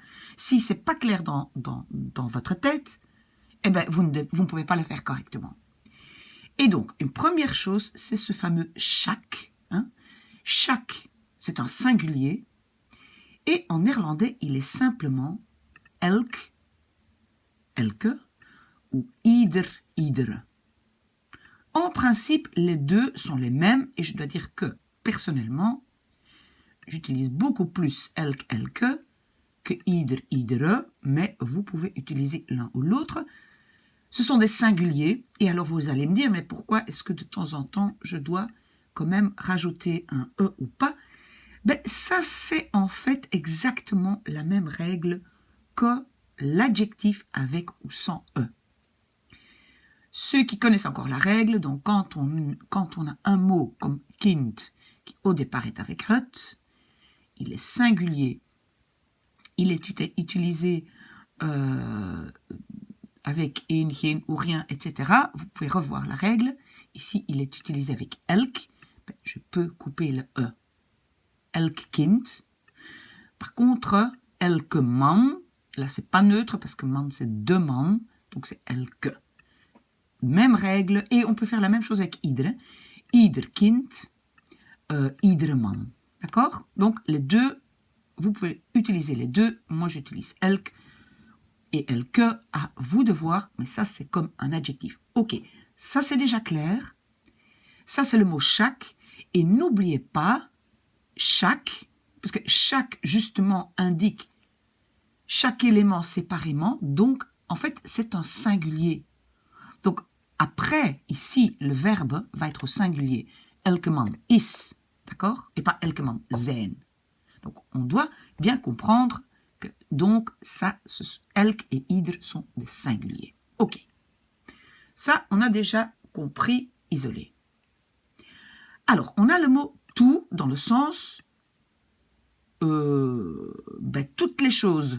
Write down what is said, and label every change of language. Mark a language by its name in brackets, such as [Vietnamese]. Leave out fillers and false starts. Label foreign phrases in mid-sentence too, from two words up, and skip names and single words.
[French] Si ce n'est pas clair dans votre tête, vous ne pouvez pas le faire correctement. Et donc, une première chose, c'est ce fameux chaque. Chaque, c'est un singulier. Et en néerlandais, il est simplement [Dutch] elk, elke, [French] ou [Dutch] ieder, iedere. [French] En principe, les deux sont les mêmes, et je dois dire que, personnellement, j'utilise beaucoup plus [Dutch] elk, elke [French] que [Dutch] ieder, iedere, [French] mais vous pouvez utiliser l'un ou l'autre. Ce sont des singuliers, et alors vous allez me dire, mais pourquoi est-ce que de temps en temps, je dois quand même rajouter un « e » ou pas? Ça, c'est en fait exactement la même règle que l'adjectif avec ou sans « e ». Ceux qui connaissent encore la règle, donc quand on a un mot comme kind, qui au départ est avec het, il est singulier, il est utilisé avec een, geen ou rien, etc. Vous pouvez revoir la règle. Ici, il est utilisé avec elk. Ben, je peux couper le E. [Dutch] Elk kind. [French] Par contre, [Dutch] elke man, [French] là, c'est pas neutre parce que man, c'est deux man. Donc, c'est elke. Même règle. Et on peut faire la même chose avec ieder. [Dutch] Ieder kind, iedere man. [French] D'accord? Donc, les deux, vous pouvez utiliser les deux. Moi, j'utilise elk et elke. À vous de voir, mais ça, c'est comme un adjectif. Ok, ça, c'est déjà clair. Ça, c'est le mot chaque. Et n'oubliez pas, chaque, parce que chaque, justement, indique chaque élément séparément. Donc, en fait, c'est un singulier. Donc, après, ici, le verbe va être au singulier. [Dutch] Elke man is, [French] d'accord? Et pas [Dutch] elke man zijn. [French] Donc, on doit bien comprendre que, donc, ça, elk et ieder sont des singuliers. Ok. Ça, on a déjà compris, isolé. Alors, on a le mot tout dans le sens toutes les choses.